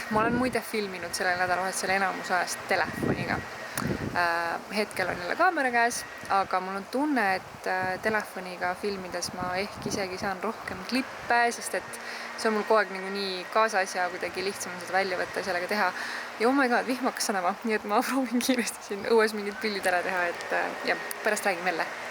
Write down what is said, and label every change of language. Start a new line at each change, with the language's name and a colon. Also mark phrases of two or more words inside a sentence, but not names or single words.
Estonian: Ma olen muide filminud sellel nädalavahetusel enamus ajast telefoniga. Hetkel on jälle kaamera käes, aga mul on tunne, et telefoniga filmides ma ehk isegi saan rohkem klippe, sest et see on mul kogu aeg nagu nii kaasas ja kuidagi lihtsam seda välja võtta ja sellega teha.
English: Ja oh my god,
Estonian: vihm hakkas sanama, nii et ma proovin kiiresti siin õues mingid pildid ära teha, et ja pärast räägime jälle.